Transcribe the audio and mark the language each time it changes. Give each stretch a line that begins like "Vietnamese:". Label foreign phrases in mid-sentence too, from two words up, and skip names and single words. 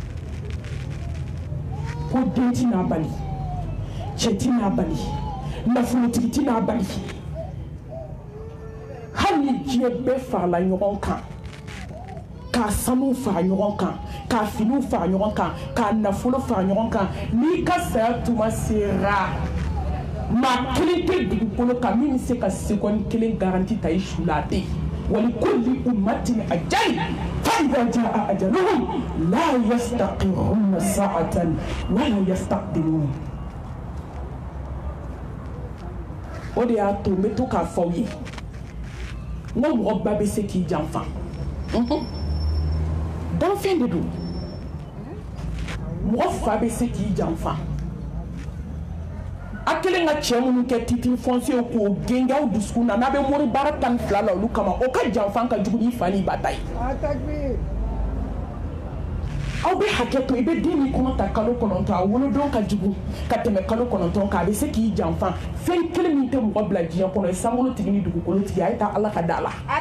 Bambara: ko den ti n'a bali cɛ ti n'a bali nafolotigi ti n'a bali hali ni diɲɛ bɛɛ farala ɲɔgɔn kan k'a sanu fara ɲɔgɔn kan k'a finiw fara ɲɔgɔn kan k'a nafolo fara ɲɔgɔn kan n'i ka saya tuma sera maa kelen tɛ dugukolo kan min bɛ se ka seconde kelen garanti ta i su la a tɛ yen
Arabic: ولكل أمة أجل فإذا جاء أجلهم لا يستقرون ساعة ولا يستقدمون
Bambara: o de y'a to n bɛ to k'a fɔ aw ye n ko mɔgɔ ba bɛ se k'i janfa danfɛn de don mɔgɔ fa bɛ se k'i janfa a kelen ka cɛ minnu kɛ
French: titre foncier
Bambara: k'o genge aw dusukun na n'a bɛ mori baara 12 la olu kama o ka janfa ka jugu ni fa ni ba ta ye aw bɛ hakɛ to i bɛ den min kɔnɔ ta kalo 9 a wolodon ka jugu ka tɛmɛ kalo 9 kan a bɛ se k'i janfa fɛn kelen min tɛ mɔgɔ bila diɲɛ kɔnɔ ye sankolo tigi ni dugukolo tigi a ye taa ala ka da la